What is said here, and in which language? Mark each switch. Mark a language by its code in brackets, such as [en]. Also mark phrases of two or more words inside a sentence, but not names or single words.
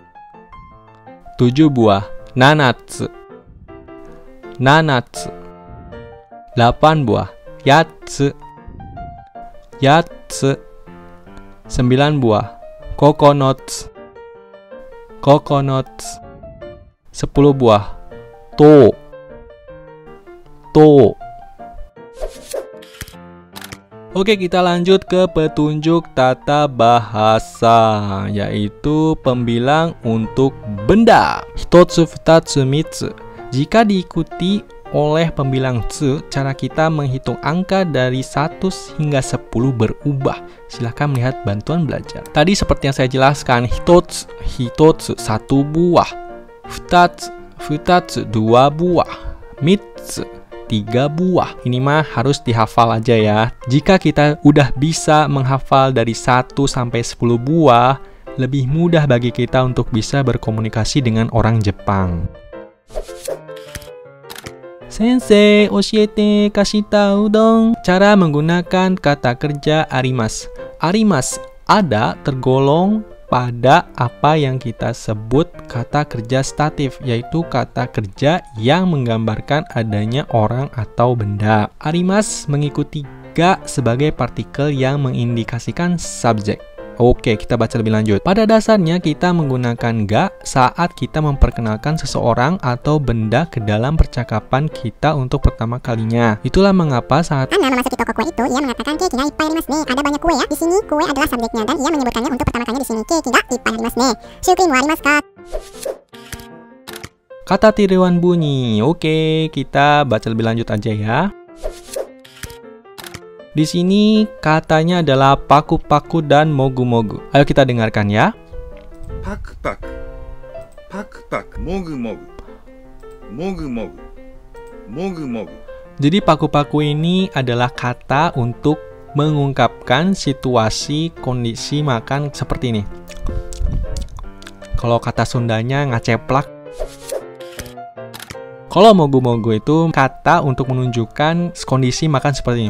[ja] 7 buah. 七つ。七つ. 8 buah. Yatsu. Yatsu. 9 buah. 九つ。九つ. [id] 10 buah. [ja] 十。十. [id] Oke, kita lanjut ke petunjuk tata bahasa, yaitu pembilang untuk benda. [ja] 一つ、二つ、三つ. [id] Jika diikuti oleh pembilang tsu, cara kita menghitung angka dari 1 hingga 10 berubah. Silahkan melihat bantuan belajar. Tadi seperti yang saya jelaskan, hitotsu, 1 buah. [ja] 二つ、二つ, 2 buah. [id] Mitsu, 3 buah. Ini mah harus dihafal aja ya. Jika kita udah bisa menghafal dari 1 sampai 10 buah, lebih mudah bagi kita untuk bisa berkomunikasi dengan orang Jepang. [ja] 先生、教えて, [id] kasih tahu dong. Cara menggunakan kata kerja arimasu. Arimasu ada tergolong pada apa yang kita sebut kata kerja statif, yaitu kata kerja yang menggambarkan adanya orang atau benda. Arimasu mengikuti ga sebagai partikel yang mengindikasikan subjek. Oke, kita baca lebih lanjut. Pada dasarnya kita menggunakan ga saat kita memperkenalkan seseorang atau benda ke dalam percakapan kita untuk pertama kalinya. Itulah mengapa saat Anna memasuki toko kue itu, ia mengatakan [ja] ケーキがいっぱいありますね. [id] Ada banyak kue ya. Di sini kue adalah subjeknya dan ia menyebutkannya untuk pertama kalinya di sini. [ja] ケーキがいっぱいありますね. シュークリームはありますか? [id] kata tiruan bunyi. Oke, kita baca lebih lanjut aja ya. Di sini katanya adalah paku-paku dan mogu-mogu. Ayo kita dengarkan ya. [ja] パクパクパクパクもぐもぐもぐもぐもぐもぐ [id] Jadi paku-paku ini adalah kata untuk mengungkapkan situasi kondisi makan seperti ini. Kalau kata Sundanya ngaceplak. Kalau mogu-mogu itu kata untuk menunjukkan kondisi makan seperti ini.